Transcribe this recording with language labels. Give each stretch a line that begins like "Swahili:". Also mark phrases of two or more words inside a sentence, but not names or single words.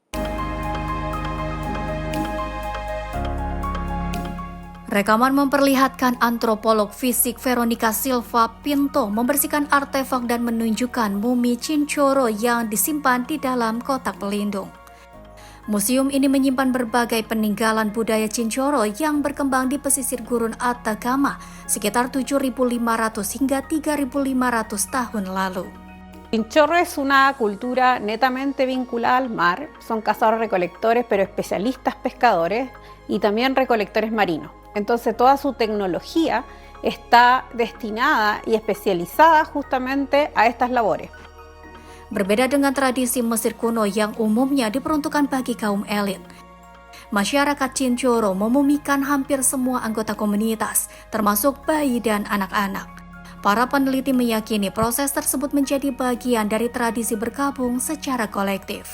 Indonesian: Rekaman memperlihatkan antropolog fisik Veronica Silva Pinto membersihkan artefak dan menunjukkan mumi Cincoro yang disimpan di dalam kotak pelindung. Museum ini menyimpan berbagai peninggalan budaya Cincoro yang berkembang di pesisir gurun Atacama sekitar 7.500 hingga 3.500 tahun lalu.
Spanish: Cincoro es una cultura netamente vinculada al mar, son cazadores-recolectores pero especialistas pescadores y también recolectores marinos. Entonces toda su tecnología está destinada y especializada justamente a estas labores.
Indonesian: Berbeda dengan tradisi Mesir kuno yang umumnya diperuntukkan bagi kaum elit, masyarakat Cincoro memumikan hampir semua anggota komunitas, termasuk bayi dan anak-anak. Para peneliti meyakini proses tersebut menjadi bagian dari tradisi berkabung secara kolektif.